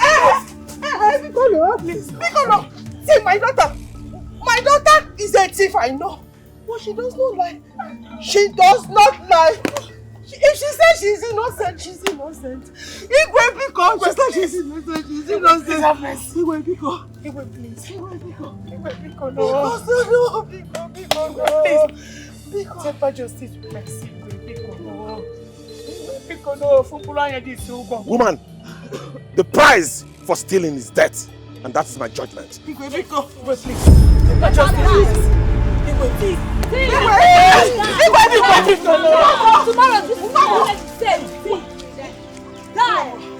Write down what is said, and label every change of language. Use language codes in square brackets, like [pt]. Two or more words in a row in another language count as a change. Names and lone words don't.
[en] Okoro, please. Okoro, see my daughter. My daughter is a thief, I know. But she does not lie. She does not lie. If she says she's innocent, she's innocent. [ig] Igwe Biko, [en] she said she's innocent, she's innocent. Have mercy. [ig] Igwe Biko. [en] Igwe, please. [ig] Igwe Biko. [en] Igwe, Biko, no. [ig] Biko, [en] no. Please. Biko. Temper justice with mercy. Igwe, Biko, no. Igwe, Biko, no. Woman, the price for stealing is death. And that is my judgment. Please. Tomorrow, this is what I said. Die.